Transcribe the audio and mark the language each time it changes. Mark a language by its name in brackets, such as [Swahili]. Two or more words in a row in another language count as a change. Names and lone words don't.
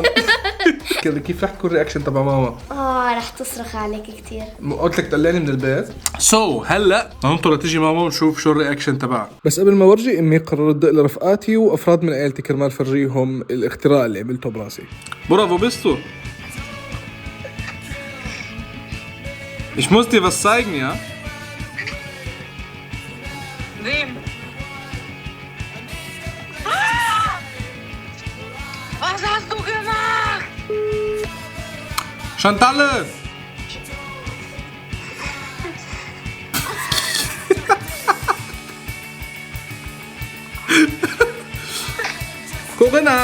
[Arabic] كيف رح تكون رياكشن تبع ماما؟ رح تصرخ عليك كتير. قلت لك طلعني من البيت. هلا ننطر تجي ماما ونشوف شو الرياكشن تبعها. بس قبل ما ورجي امي قررت دق لرفقاتي وافراد من عائلتي كرمال فرجيهم الاختراع اللي عملته براسي. برافو بيستو. [German] Ich muss dir was zeigen, ja? Wem? Was hast du gemacht? Chantalle! Corinna!